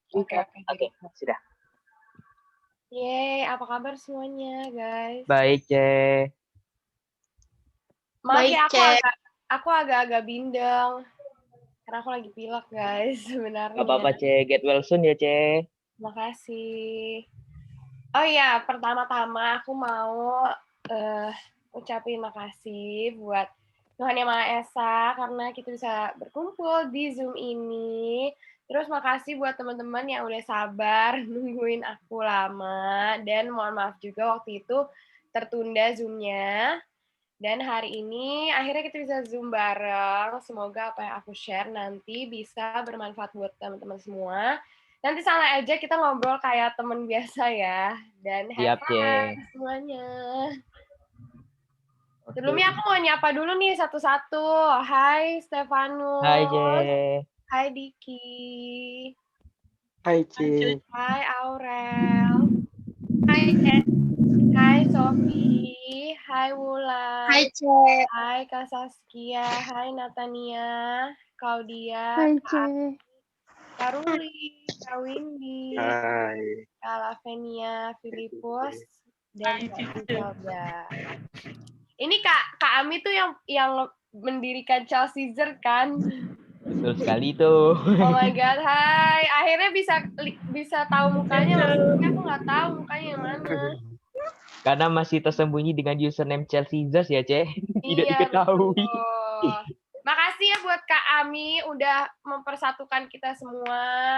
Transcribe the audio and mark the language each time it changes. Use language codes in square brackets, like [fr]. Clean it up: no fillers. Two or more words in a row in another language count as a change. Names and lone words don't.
[id] Oke, Sudah. Yeay, apa kabar semuanya, guys? Baik, Ce. Maaf ya, Cek. aku agak-agak bindeng. Karena aku lagi pilek, guys, sebenarnya. Gak apa-apa, Ce. [en] Get well soon [id] ya, Ce. Makasih. Oh iya, pertama-tama aku mau ucapin makasih buat Tuhan Yang Maha Esa karena kita bisa berkumpul di Zoom ini. Terus makasih buat teman-teman yang udah sabar nungguin aku lama. Dan mohon maaf juga waktu itu tertunda Zoom-nya. Dan hari ini akhirnya kita bisa Zoom bareng. Semoga apa yang aku share nanti bisa bermanfaat buat teman-teman semua. Nanti santai aja kita ngobrol kayak teman biasa ya. Dan [en] have fun [id] semuanya. Sebelumnya aku mau nyapa dulu nih satu-satu. Hai Stefanus. Hai, Ce. Hai Diki. Hai, Ce. Hai Aurel. Hai Ce. Hai Sofi. Hai Wulan. Hai, Ce. Hai Kak Saskia. Hai Natania. Claudia. Hai, Ce. Kak Ruli. Kak Windy. Hai. Kak Lavenia. Filipus. Dan Kak Imelda. Ini Kak Ami tuh yang mendirikan Chelsea kan? Betul sekali tuh. [en] Oh my god, [id] hai. Akhirnya bisa tahu mukanya, maksudnya aku nggak tahu mukanya yang mana. Karena masih tersembunyi dengan username Chelsea Zers ya, Ce. Tidak diketahui. Betul. Makasih ya buat Kak Ami udah mempersatukan kita semua.